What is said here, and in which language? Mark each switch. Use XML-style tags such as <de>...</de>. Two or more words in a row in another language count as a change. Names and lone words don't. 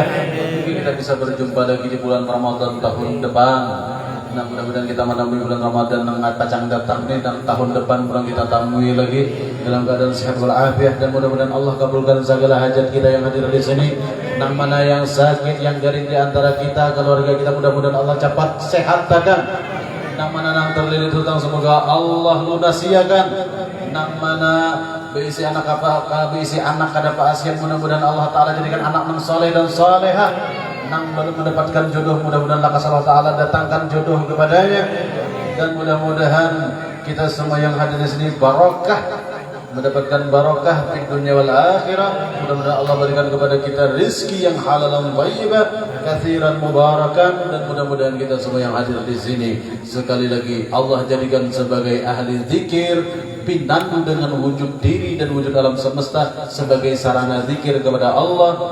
<id>Mungkin kita bisa berjumpa lagi di bulan Ramadan tahun depan. Nah, mudah-mudahan kita menemui bulan Ramadan yang akan datang ini, dan tahun depan pun kita temui lagi dalam keadaan sehat walafiat. Dan mudah-mudahan Allah kabulkan segala hajat kita yang hadir di sini.</id> <bjn>Nang mana yang sakit, yang garing</bjn> <id>di antara kita, keluarga kita, mudah-mudahan Allah cepat sehatkan.</id> <bjn>Nang mana nang terlilit hutang, semoga Allah lunasiakan. Nang mana berisi anak kada paasian,</bjn> <id>mudah-mudahan Allah Ta'ala jadikan anak yang soleh dan solehah. Nang baru mendapatkan jodoh, mudah-mudahan lakas Allah Ta'ala datangkan jodoh kepadanya. Dan mudah-mudahan kita semua yang hadir di sini barokah, mendapatkan barokah di</id> <ar>دنيا والآخرة.</ar> <id>Mudah-mudahan Allah berikan kepada kita rizki yang halal dan thayyibah,</id> <ar>كثيرا مباركا.</ar> <id>Dan mudah-mudahan kita semua yang hadir di sini sekali lagi Allah jadikan sebagai ahli zikir, pinandu dengan wujud diri dan wujud alam semesta sebagai sarana zikir kepada Allah.</id>